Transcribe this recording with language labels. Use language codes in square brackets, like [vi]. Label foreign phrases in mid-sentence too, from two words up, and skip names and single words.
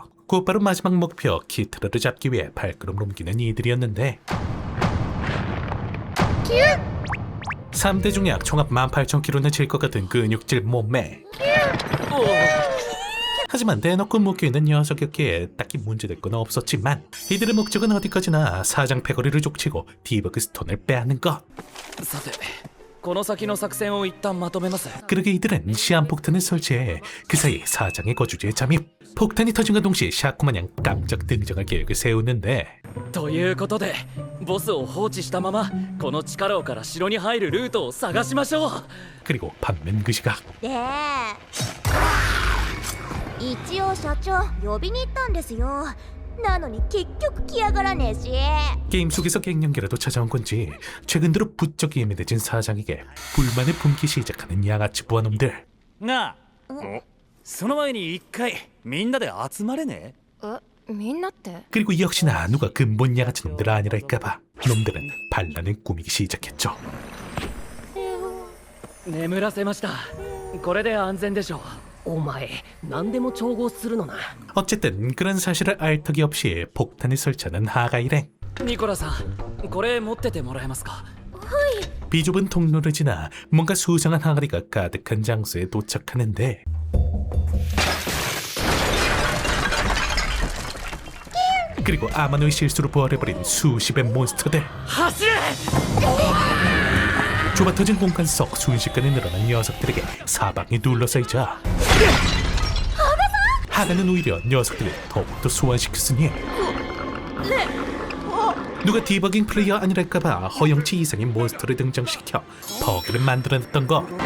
[ko] 곧바로 마지막 목표 키트라를 잡기 위해 발걸음을 옮기는 이들이었는데 3대 중약 총합 18,000kg는 질 것 같은 근육질 몸매. 하지만 대놓고 묶여있는 녀석이었기에 딱히 문제될 건 없었지만 이들의 목적은 어디까지나 사장 패거리를 족치고 디버그 스톤을 빼앗는 것. [ja] さてこの先の作戦を一旦まとめます [ko] 그러게 이들은 시한폭탄을 설치해 그 사이 사장의 거주지에 잠입. 폭탄이 터진과 동시에 샤코마냥 깜짝 등장할 계획을 세우는데 [ja] ということでボスを放置したままこの地下牢から城に入るルートを探しましょう [ko] 그리고 반면 그 시각 [ja] で一応社長呼びに行ったんですよ。なのに結局来やがらねえし。 [ko] 게임 속에서 갱년기라도 찾아온 건지 최근 들어 부쩍 예민해진 사장에게 불만을 품기 시작하는 양아치 부하놈들. [ja] なあその前に一回みんなで集まれねみんなって [ko] 그리고 역시나 누가 근본 양아치 놈들 아니랄까봐 놈들은 반란을 꾸미기 시작했죠. [ja] 眠らせましたこれで安全でしょうお前何でも調合するのな [ko] 어쨌든 그런 사실을 알 턱이 없이 폭탄을 설치하는 하가 일행. [ja] ニコラさんこれ持っててもらえますか [ko] 비좁은 통로를 지나 뭔가 수상한 항아리가 가득한 장소에 도착하는데 그리고 아마노의 실수로 부활해버린 수십의 몬스터들. [ja] 走れ [ko] 좁아터진 공간 속 순식간에 늘어난 녀석들에게 사방이 둘러싸이자 하가는 오히려 녀석들을 더욱더 소환시켰으니 누가 디버깅 플레이어 아니랄까봐 허영치 이상의 몬스터를 등장시켜 버그를 만들어냈던 거.